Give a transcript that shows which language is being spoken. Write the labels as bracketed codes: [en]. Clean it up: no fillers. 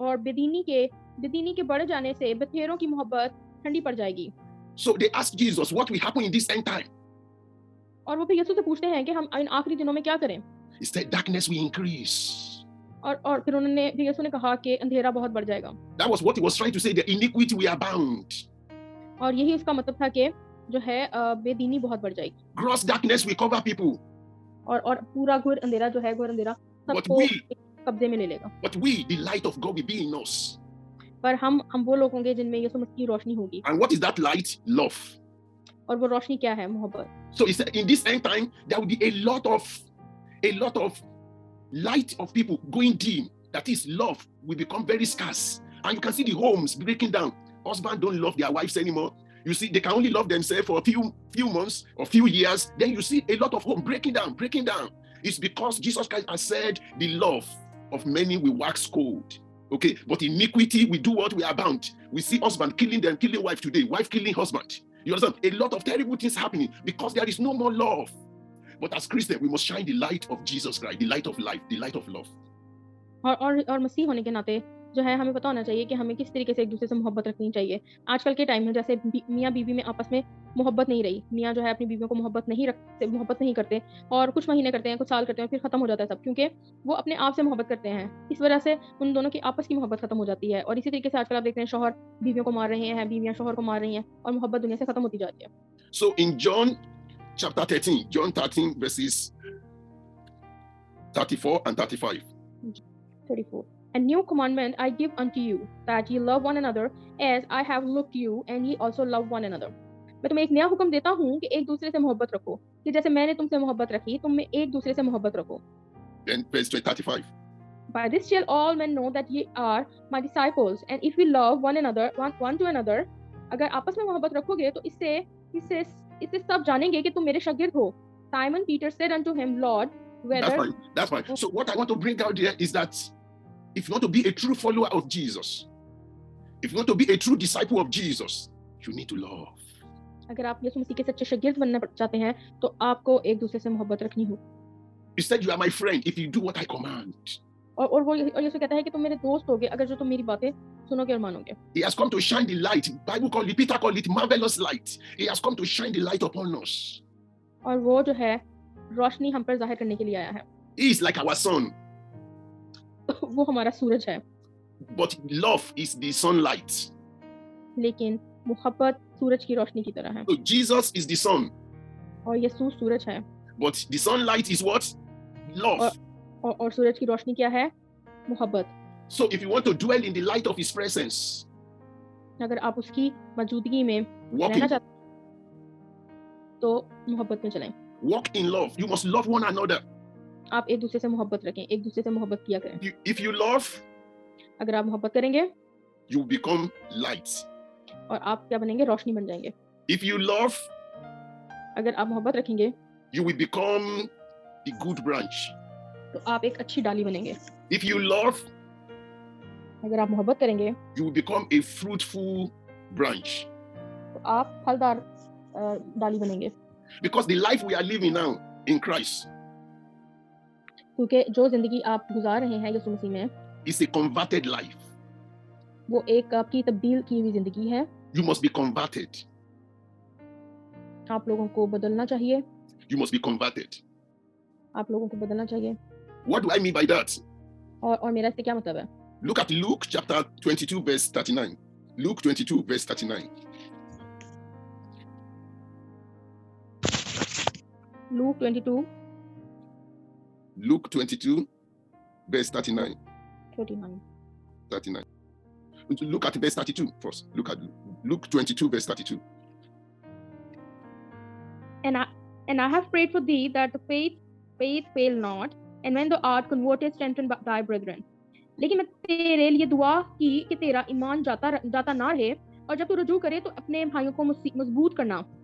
[hi] और बेदीनी के बढ़ जाने से बथेरों की मोहब्बत ठंडी पड़ जाएगी। [en] So they ask Jesus, what will happen in this end time? [hi] और वो फिर यीशु से पूछते हैं कि हम इन आखिरी दिनों में क्या करें? [en] He said, darkness will increase. [hi] और फिर यीशु ने कहा कि अंधेरा बहुत बढ़ जाएगा। [en] That was what he was trying to say. The iniquity will abound. [hi] और यही उसका मतलब था कि जो है बेदीनी बहुत बढ़ जाएगी। [en] Gross darkness will cover people. [hi] और पूरा घोर अंधेरा जो है घोर अंधेरा सबको कब्जे में ले लेगा। [en] But we, the light of God will be in us. [hi] पर हम वो लोग होंगे जिनमें यीशु मसीह की रोशनी होगी। [en] And what is that light? Love. [hi] और वो रोशनी क्या है? मोहब्बत। [en] So he said, in this end time, there will be a lot of light of people going dim. That is, love will become very scarce. And you can see the homes breaking down. Husbands don't love their wives anymore. You see, they can only love themselves for a few months or few years. Then you see a lot of home breaking down. It's because Jesus Christ has said the love of many will wax cold. Okay, but iniquity, we do what we are bound. We see husband killing wife today, wife killing husband. You understand? A lot of terrible things happening because there is no more love. But as Christians, we must shine the light of Jesus Christ, the light of life, the light of love. [hi] और मसीह होने के नाते जो है हमें पता होना चाहिए कि हमें किस तरीके से एक दूसरे से मोहब्बत रखनी चाहिए। आजकल के टाइम में जैसे मियाँ बीवी में आपस में मोहब्बत नहीं रही, मियाँ जो है अपनी बीवियों को मोहब्बत नहीं करते और कुछ महीने करते हैं, कुछ साल करते हैं, फिर खत्म हो जाता है सब, क्योंकि वो अपने आप से मोहब्बत करते हैं। इस वजह से उन दोनों की आपस की मोहब्बत खत्म हो जाती है। और इसी तरीके से आजकल आप देखते हैं शौहर बीवियों को मार रहे हैं, बीवियाँ शौहर को मार रही हैं और मोहब्बत दुनिया से खत्म होती जा रही है। [en] So in John chapter 13, John 13 verses 34 and 35. 34. A new commandment I give unto you, that ye love one another, as I have loved you, and ye also love one another. [hi] मैं तुम्हें एक नया हुक्म देता हूँ कि एक दूसरे से मोहब्बत रखो, कि जैसे मैंने तुमसे मोहब्बत रखी, तुम में एक दूसरे से मोहब्बत रखो. [en] Then verse 35. By this shall all men know that ye are my disciples, and if we love one another, one to another. [hi] अगर आपस में मोहब्बत रखोगे तो इससे सब जानेंगे कि तुम मेरे शागिर्द हो. [en] Simon Peter said unto him, Lord, whether... That's fine. So what I want to bring out here is that if you want to be a true follower of Jesus, if you want to be a true disciple of Jesus, you need to love. [hi] अगर आप यीशु मसीह के सच्चे शागिर्द बनना चाहते हैं तो आपको एक दूसरे से मोहब्बत रखनी हो. [en] He said, you are my friend if you do what I command. [hi] और यीशु कहता है कि तुम मेरे दोस्त होगे अगर जो तुम मेरी बातें सुनोगे और मानोगे. [en] He has come to shine the light. Bible call it, Peter called it marvelous light. He has come to shine the light upon us. [hi] और वो जो है रोशनी हम पर जाहिर करने के लिए आया है. [en] He is like our sun. [hi] वो हमारा सूरज है. [en] But love is the sunlight. [hi] लेकिन मोहब्बत सूरज की रोशनी की तरह है. [en] So Jesus is the sun. [hi] और यीशु सूरज है. [en] But the sunlight is what? Love. [hi] और सूरज की रोशनी क्या है? मोहब्बत. [en] So if you want to dwell in the light of his presence, [hi] अगर आप उसकी मौजूदगी में रहना चाहते हैं तो मोहब्बत में चलें. [en] Walk in love. You must love one another. [hi] आप एक दूसरे से मोहब्बत रखें, एक दूसरे से मोहब्बत किया करें. [en] If you love, [hi] अगर आप मोहब्बत करेंगे, [en] you become light. [hi] और आप क्या बनेंगे? रोशनी बन जाएंगे. [en] If you love, [hi] अगर आप मोहब्बत रखेंगे, [en] you will become the good branch. [hi] तो आप एक अच्छी डाली बनेंगे. [en] If you love, [hi] अगर आप मोहब्बत करेंगे, [en] you will become a fruitful branch. [hi] तो आप फलदार डाली बनेंगे. [en] Because the life we are living now in Christ, [hi] क्योंकि जो जिंदगी आप गुजार रहे हैं यीशु मसीह में, [en] is a converted life. [hi] वो एक आपकी तब्दील की हुई जिंदगी है. [en] You must be converted. [hi] आप लोगों को बदलना चाहिए. [en] You must be converted. [hi] आप लोगों को बदलना चाहिए. [en] What do I mean by that? [hi] और मेरा इससे क्या मतलब है? [en] Look at Luke chapter 22 verse 39. Luke 22 verse 39. Luke 22. Luke 22 verse 39. 39. 39. Look at verse 32 first. Look at Luke 22 verse 32. And I have prayed for thee that the faith fail not, and when thou art converted, strengthen thy brethren. [hi] लेकिन मैं तेरे लिए दुआ की कि तेरा ईमान जाता ना रहे, और जब तू रुजू करे तो अपने भाइयों को मजबूत करना.